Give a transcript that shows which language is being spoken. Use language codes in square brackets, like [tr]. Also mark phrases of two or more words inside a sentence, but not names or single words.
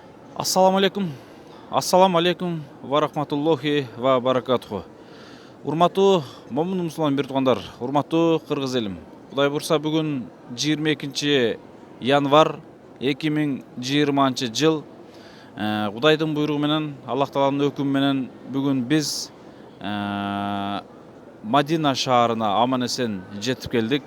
[ar] السلام عليكم. السلام عليكم ورحمة الله وبركاته. [ky] Урматтуу момун мусулман бир туугандар, урматтуу кыргыз элим. Кудай бурса бүгүн 22 январь 2020 жыл. Кудайдын буйругу менен, Аллах тааланын өкүмү менен бүгүн биз Мадина шаарына аман эсен жетип келдик.